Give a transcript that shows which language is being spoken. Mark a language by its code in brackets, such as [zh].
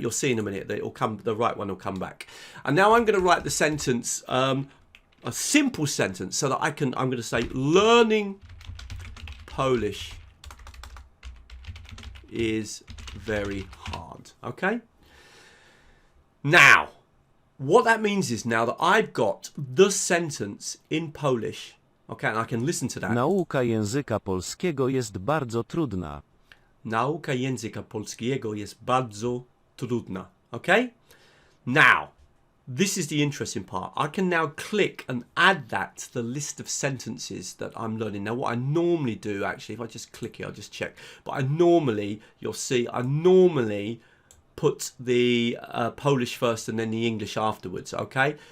[en] You'll see in a minute that the right one will come back. And now I'm going to write the sentence, a simple sentence, so that I'm going to say, learning Polish is very hard. Okay. Now, what that means is now that I've got the sentence in Polish, okay, and I can listen to that. [pl] Nauka języka polskiego jest bardzo trudna. Nauka języka polskiego jest bardzo trudna. [en] Okay? Now, this is the interesting part. I can now click and add that to the list of sentences that I'm learning. Now, what I normally do, actually, if I just click it, I'll just check. But you'll see, I normally put the Polish first and then the English afterwards, okay?